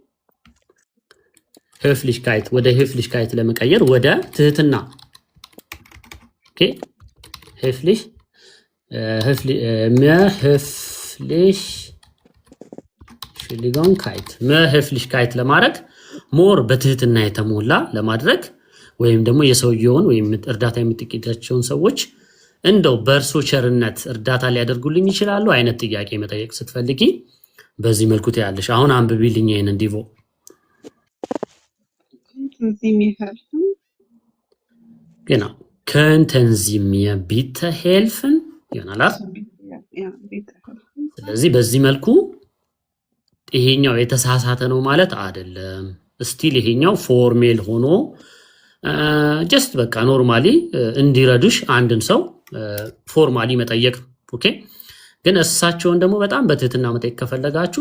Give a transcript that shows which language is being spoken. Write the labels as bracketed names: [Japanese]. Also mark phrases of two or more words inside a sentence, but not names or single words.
[Amharic] ህፍሊሽካይት ወደ ህፍሊሽካይት ለመቀየር ወደ ትህትና ኦኬ ህፍሊሽ መህፍሊሽካይት ለማድረግ ሞር በትህትና የተሞላ ለማድረግ ወይም ደግሞ የሰውየውን ወይም እርዳታ የምትጠይቃቸውን ሰዎች እንደው በእርሶ ቸርነት እርዳታ ሊያደርጉልኝ ይችላሉ አይነት ጥያቄ መጠየቅ ስትፈልጊ በዚህ መልኩ ታያለሽ። አሁን አንብቢልኝ ይሄን ዲቮ [German] genau könnten Sie mir bitte helfen [Amharic] ይሆናል። ስለዚህ በዚህ መልኩ ይሄኛው የተሳሳተ ነው ማለት አይደለም። ስቲል ይሄኛው ፎርሜል ሆኖ ጀስት በቃ ኖርማሊ እንዲረዱሽ አንድን ሰው ፎርማሊ መጠየቅ ኦኬ። ግን እሳቸውን ደግሞ በጣም በትህትና መጠየቅ ከፈለጋችሁ